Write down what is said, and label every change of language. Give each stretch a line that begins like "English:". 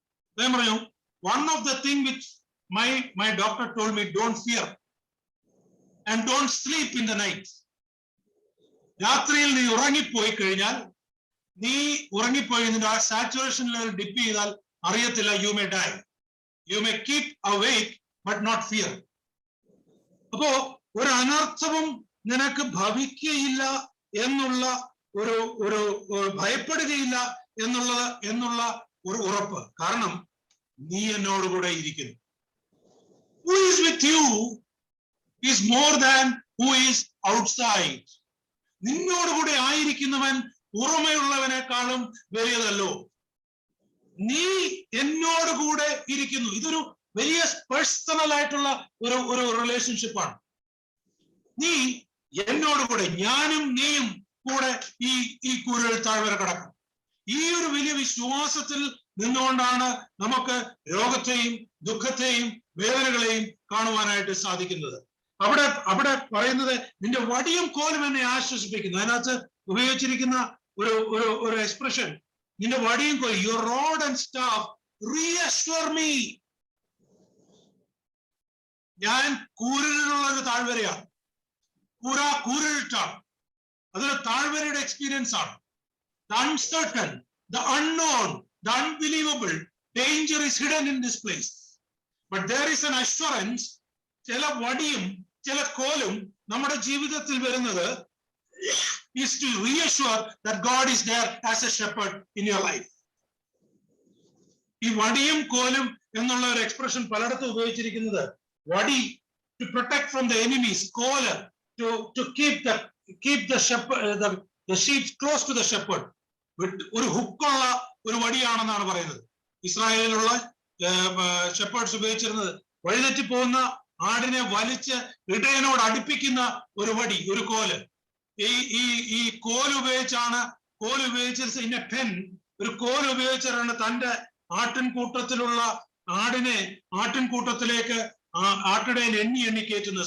Malayalam: അദ്ദേഹം പറഞ്ഞു,
English: one of the thing which my doctor told me, don't fear and don't sleep in the night.
Malayalam: രാത്രിയിൽ നീ ഉറങ്ങിപ്പോയി കഴിഞ്ഞാൽ, നീ ഉറങ്ങിപ്പോയി നിന്റെ ആ സാച്ചുറേഷൻ ലെവൽ ഡിപ്പ് ചെയ്താൽ അറിയത്തില്ല,
English: You may die. You may keep awake but not fear.
Malayalam: അപ്പോ ഒരു അനർത്ഥവും നിനക്ക് ഭവിക്കുകയില്ല എന്നുള്ള ഒരു ഭയപ്പെടുകയില്ല എന്നുള്ള ഒരു ഉറപ്പ്. കാരണം നീ എന്നോടുകൂടെ ഇരിക്കുന്നു.
English: Who is with you is more than who is outside.
Malayalam: നിന്നോടുകൂടെ ആയിരിക്കുന്നവൻ പുറമെയുള്ളവനേക്കാളും വലിയതല്ലോ. നീ എന്നോടുകൂടെ ഇരിക്കുന്നു. ഇതൊരു വലിയ പേഴ്സണൽ ആയിട്ടുള്ള ഒരു റിലേഷൻഷിപ്പാണ്. നീ എന്നോടുകൂടെ, ഞാനും നീയും കൂടെ ഈ കൂരിൽ താഴ്വര കടക്കും. ഈ ഒരു വലിയ വിശ്വാസത്തിൽ നിന്നുകൊണ്ടാണ് നമുക്ക് രോഗത്തെയും ദുഃഖത്തെയും വേദനകളെയും കാണുവാനായിട്ട് സാധിക്കുന്നത്. അവിടെ പറയുന്നത്, നിന്റെ വടിയും കോലും എന്നെ ആശ്വസിപ്പിക്കുന്നു. അതിനകത്ത് ഉപയോഗിച്ചിരിക്കുന്ന ഒരു എക്സ്പ്രഷൻ, നിന്റെ വടിയും കോലും,
English: Your rod and staff reassure me.
Malayalam: ഞാൻ കൂരിലുള്ള ഒരു താഴ്വരയാണ്, കൂരിട്ടാണ്. അതൊരു താഴ്വരയുടെ എക്സ്പീരിയൻസ് ആണ്.
English: The uncertain, the unknown, the unbelievable danger is hidden in this place. But there is an assurance.
Malayalam: ചില വടിയും ചില കോലും നമ്മുടെ ജീവിതത്തിൽ വരുന്നത്
English: is to reassure that God is there as a shepherd in your life.
Malayalam: ഈ വടിയും കോലും എന്നുള്ള ഒരു എക്സ്പ്രഷൻ പലയിടത്തും ഉപയോഗിച്ചിരിക്കുന്നത്, വടി
English: to protect from the enemies, കോല് to keep the shepherd, the sheep close to the shepherd.
Malayalam: ഒരു ഹുക്കുള്ള ഒരു വടിയാണെന്നാണ് പറയുന്നത്. ഇസ്രായേലിലുള്ള ഷെപ്പേർഡ്സ് ഉപയോഗിച്ചിരുന്നത് വഴിതെറ്റി പോകുന്ന ആടിനെ വലിച്ച് ഇടയനോട് അടുപ്പിക്കുന്ന ഒരു വടി, ഒരു കോല്. ഈ കോല് ഉപയോഗിച്ച് ഇന്ന പെൻ, ഒരു കോല് ഉപയോഗിച്ചാണ് തന്റെ ആട്ടിൻകൂട്ടത്തിലുള്ള ആടിനെ ആട്ടിൻകൂട്ടത്തിലേക്ക് ആട്ടിടയൻ എണ്ണി കയറ്റുന്നത്.